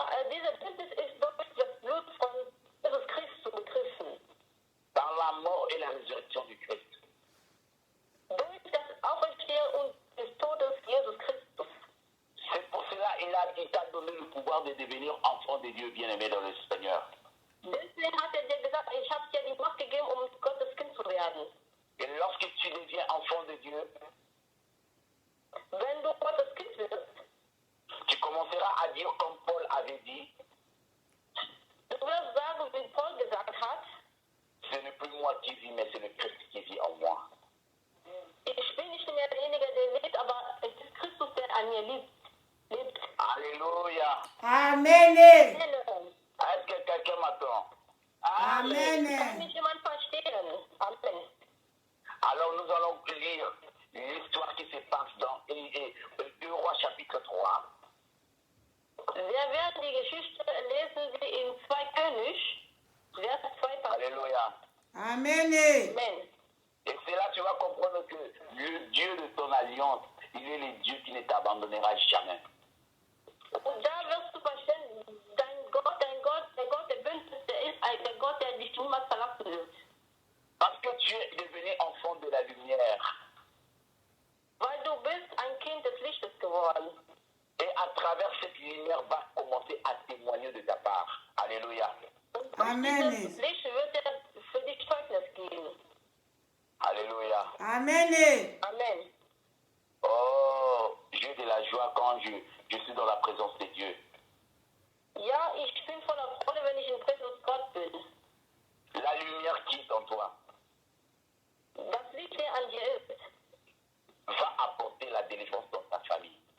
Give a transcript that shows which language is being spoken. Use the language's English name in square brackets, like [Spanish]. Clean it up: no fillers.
[German] Diese Bündnis ist durch das Blut von Jesus Christus begriffen. [French] Par la mort et la résurrection du Christ. [German] Durch das Auferstehen und des Todes Jesus Christus. [French] C'est pour cela qu'il t'a donné le pouvoir de devenir enfant de Dieu bien-aimé dans le Seigneur. [German] Deswegen hat dir gesagt, ich habe dir die Macht gegeben, um Gottes Kind zu werden. [French] Et lorsque tu deviens enfant de Dieu, [German] Wenn du Gottes Kind wirst, [French] tu commenceras à dire comme Paul avait dit, [German] du wirst sagen, wie Paul gesagt hat, [French] ce n'est plus moi qui vis, mais c'est le Christ qui vit en moi. [German] ich bin nicht mehr derjenige, der lebt, aber es ist Christus, der an mir lebt. Alléluia. Amen. [French] Est-ce que quelqu'un m'attend? [German] Kann Amen. mich jemand verstehen? Amen. [French] Alors nous allons lire l'histoire qui se passe dans 2 Rois chapitre 3. [German] Wir werden die Geschichte lesen, wie in 2 König, Vers 2. Alléluia. Amen. Amen. [French] Et c'est là que tu vas comprendre que le Dieu de ton alliance, il est le Dieu qui ne t'abandonnera jamais. [German] Und da wirst du verstehen, der Gott der Bündnis, der ist der Gott, der dich niemals verlassen wird. [French] Parce que tu es devenu enfant de la lumière. [German] Weil du bist ein Kind des Lichtes geworden. [French] Et à travers cette lumière va commencer à témoigner de ta part. Alléluia. [German] Und durch Amen. dieses Licht wird er für dich Zeugnis geben. Alléluia. Amen. Amen. [French] Oh, j'ai de la joie quand je suis dans la présence de Dieu. [German] Ja, ich bin voller Freude, wenn ich in Präsenz Gott bin. [French] La lumière qui est en toi [German] Das Licht, der an dir ist, [French] va apporter la délivrance dans ta famille.